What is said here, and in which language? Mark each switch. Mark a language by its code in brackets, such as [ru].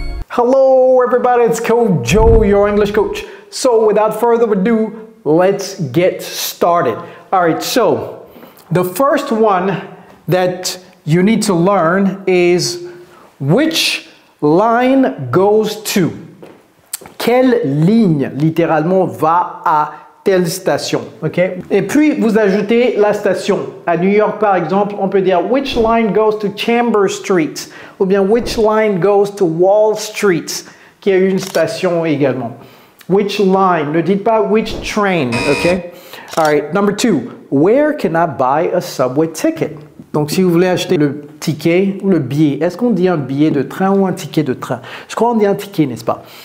[en] Hello everybody, it's Coach Joe, your English coach. So without further ado, let's get started. All right, so the first one that you need to learn is which line goes to. [fr] Quelle ligne, littéralement, va à telle station, ok? Et puis, vous ajoutez la station. À New York, par exemple, on peut dire « [en] Which line goes to Chambers Street ?» [fr] ou bien [en] « Which line goes to Wall Street ?» [fr] qui a une station également. [en] Which line, [fr] ne dites pas « [en] Which train [fr] », ok? [en] All right, number 2. Where can I buy a subway ticket? [fr] Donc, si vous voulez acheter le ticket ou le billet, est-ce qu'on dit un billet de train ou un ticket de train? Je crois qu'on dit un ticket, n'est-ce pas?